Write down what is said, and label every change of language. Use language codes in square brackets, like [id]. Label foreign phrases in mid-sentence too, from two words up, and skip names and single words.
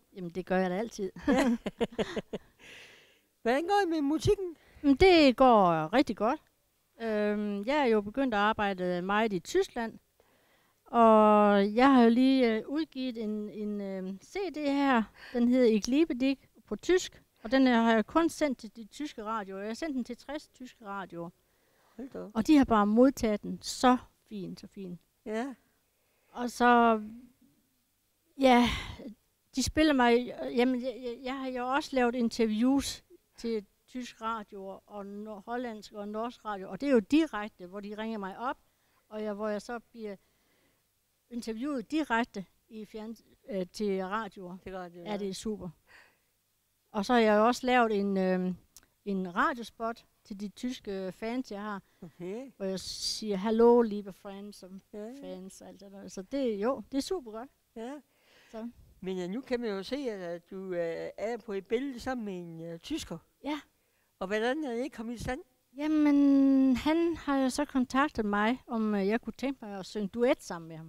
[da] Jamen, det gør jeg da altid. Hvordan går det med musikken? Det går rigtig godt. Jeg er jo begyndt at arbejde meget i Tyskland. Og jeg har jo lige udgivet en CD her. Den hedder Ich liebe dich på tysk. Og den har jeg kun sendt til de tyske radioer. Jeg har sendt den til 60 tyske radioer. Og de har bare modtaget den så fint. Ja. Og så, ja, de spiller mig, jamen jeg har jo også lavet interviews til tysk radio og hollandsk og norsk radio, og det er jo direkte, hvor de ringer mig op, og hvor jeg så bliver interviewet direkte i til radioer. Ja, det er super. Og så har jeg også lavet en radiospot til de tyske fans, jeg har, hvor jeg siger, [de] hallo, liebe friends, [da] og fans, alt det der. Så det er super godt. Ja. Så. Men nu kan man jo se, at du er på et billede sammen med en tysker. Ja. Og hvordan er det kommet i stand? Jamen, han har jo så kontaktet mig, om jeg kunne tænke mig at synge duet sammen med ham.